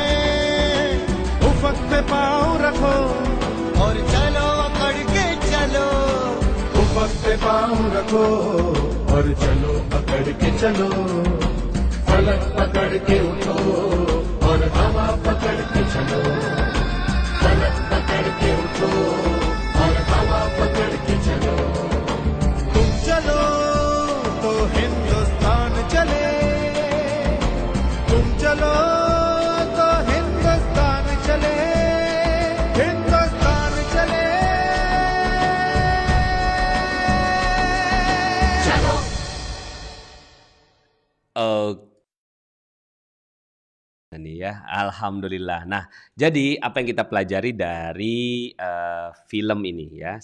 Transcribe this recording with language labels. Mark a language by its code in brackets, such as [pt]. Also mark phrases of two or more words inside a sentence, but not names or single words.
[hi] उफक पे पाँव रखो और चलो अकड़ के चलो, उफक पे पाँव रखो और चलो अकड़ के चलो, फलक पकड़ के उठो और हवा पकड़ के चलो, फलक पकड़ के उठो और हवा पकड़ के चलो। तुम चलो तो हिंदुस्तान चले, तुम चलो तो हिंदुस्तान चले, हिंदुस्तान चले। [id] Ini ya, alhamdulillah. Nah, jadi apa yang kita pelajari dari film ini ya?